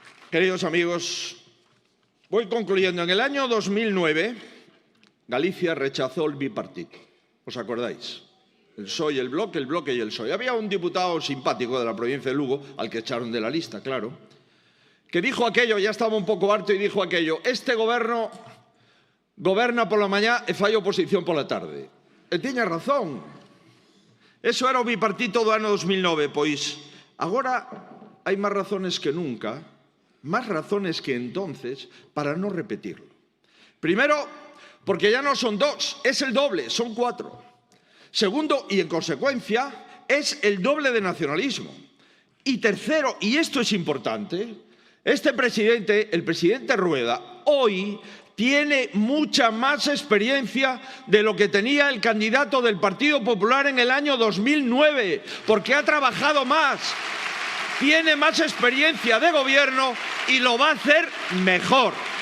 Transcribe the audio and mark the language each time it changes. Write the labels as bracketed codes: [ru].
[es] Queridos amigos, voy concluyendo. En el año 2009, Galicia rechazó el bipartito. ¿Os acordáis? El PSOE y el Bloque y el PSOE. Había un diputado simpático de la provincia de Lugo, al que echaron de la lista, claro, que dijo aquello, ya estaba un poco harto y dijo aquello, [gl] este goberno goberna por la mañá e fai oposición por la tarde. E tiña razón. Eso era o bipartito do ano 2009, pois agora hai máis razones que nunca, máis razones que entonces, para non repetirlo. [es] Primero, porque ya no son dos, es el doble, son 4. Segundo, y en consecuencia, es el doble de nacionalismo. Y tercero, y esto es importante, este presidente, el presidente Rueda, hoy tiene mucha más experiencia de lo que tenía el candidato del Partido Popular en el año 2009, porque ha trabajado más, tiene más experiencia de gobierno y lo va a hacer mejor.